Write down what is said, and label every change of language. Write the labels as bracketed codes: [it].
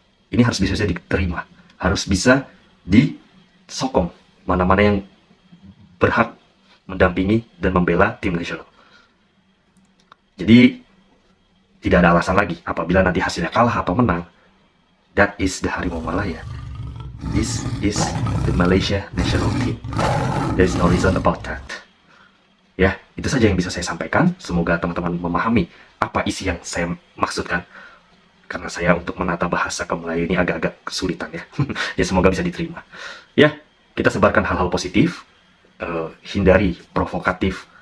[id] Ini harus bisa diterima, harus bisa disokong mana-mana yang berhak mendampingi dan membela tim nasional. Jadi tidak ada alasan lagi apabila nanti hasilnya kalah atau menang. [en] That is the Harimau Malaya. This is the Malaysia national team. There is no reason about that. [id] Ya, itu saja yang bisa saya sampaikan. Semoga teman-teman memahami apa isi yang saya maksudkan. Karena saya untuk menata bahasa ke Melayu ini agak-agak kesulitan ya. Ya semoga bisa diterima. Ya, kita sebarkan hal-hal positif. Hindari provokatif.